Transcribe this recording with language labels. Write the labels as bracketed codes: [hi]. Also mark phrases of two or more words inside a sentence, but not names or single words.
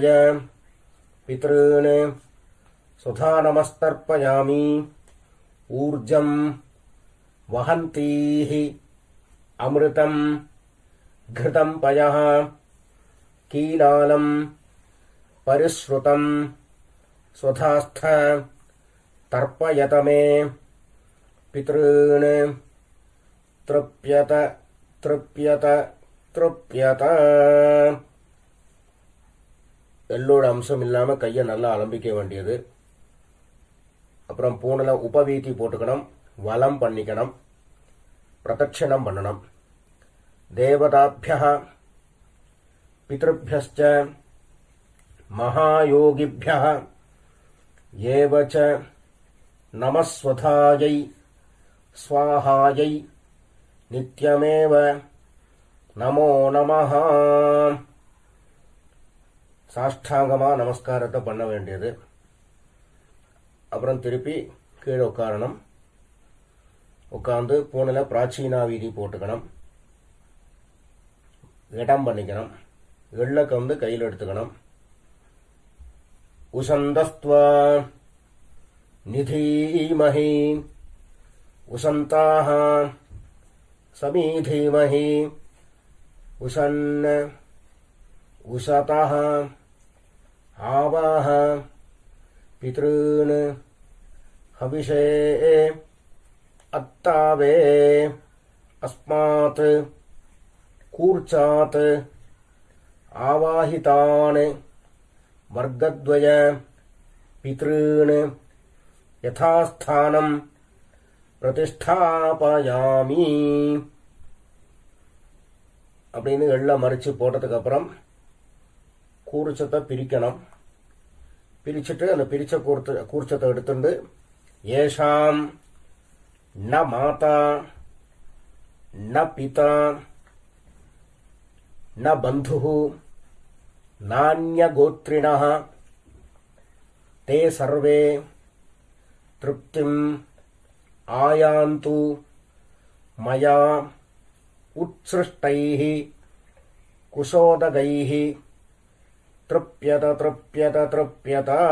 [sa] पितॄन् स्वधा नमस्तर्पयामि ऊर्जं वहन्तीः अमृतं घृतं पयः कीलालं परिश्रुतं स्वधास्थ तर्पयत मे पितॄन् तृप्यत तृप्यत तृप्यत [ta] எள்ளோட அம்சம் இல்லாமல் கையை நல்லா அலம்பிக்க வேண்டியது. அப்புறம் பூனில் உபவீதி போட்டுக்கணும், வலம் பண்ணிக்கணும், பிரதட்சிணம் பண்ணணும். [sa] தேவதாபியः பித்ருभ्यश्च महायोगिभ्यः एव च नमस्वधायै स्वाहायै नित्यमेव नमो नमः. [ta] சாஷ்டாங்கமாக நமஸ்காரத்தை பண்ண வேண்டியது. அப்புறம் திருப்பி கீழே உட்காரணும். உட்காந்து பூனில் பிராச்சீனா வீதி போட்டுக்கணும், இடம் பண்ணிக்கணும், எள்ளை கந்து கையில் எடுத்துக்கணும். [sa] उशन्तस्त्वा निधीमहि उशन्ताक समिधीमहि उशन् உசதः आवाह पितॄन् हविषे अत्तावे अस्मात् कूर्चात् आवाहितान् वर्गद्वय पितॄन् यथास्थानं प्रतिष्ठापयामि. [ta] அப்படின்னு எள்ள மறிச்சு போட்டதுக்கு அப்புறம் கூர்ச்சத்தை பிரிக்கணும். பிரிச்சுட்டு அந்த பிரிச்ச கூர்ச்சத்தை எடுத்துட்டு [sa] एषां न माता न पिता न बन्धु नान्यगोत्रिणः ते सर्वे तृप्तिम् आयान्तु मया उत्सृष्टैः कुशोदकैः तृप्यत तृप्यत तृप्यत.